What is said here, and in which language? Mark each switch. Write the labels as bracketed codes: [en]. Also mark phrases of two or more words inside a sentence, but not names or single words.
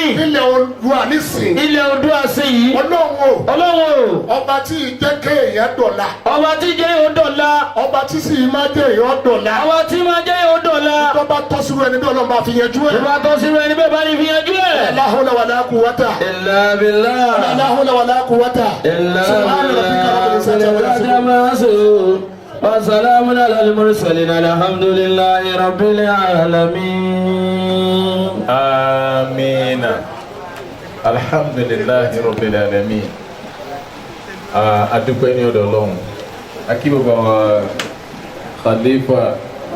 [yo] ilẹ̀ Oòduà nísìnyí. ilẹ̀ Oòduà sí yìí. Ọlọ́run o. ọba tí jẹ́ kéèyàn dọ̀la. ọba tí jẹ́ yóò dọ̀la. ọba tí sì máa jẹ́ yóò dọ̀la. ọba tí máa jẹ́ yóò dọ̀la. ìjọba tọ́sírú ẹni bí Ọlọ́run bá fi yanjú ẹ̀. ìjọba tọ́sírú ẹni bẹ́ẹ̀ bá ní fi yanjú ẹ̀. [ar] لا حول ولا قوة. إلا بالله. لا حول ولا قوة. سبحان ربك رب العزة عما يصفون. وسلام على المرسلين الحمد لله رب العالمين. Amina. الحمد لله رب العالمين. [yo] Adúpẹ́ ní ọ̀dọ̀ Ọlọ́run. Akí bàbá wa Khalifa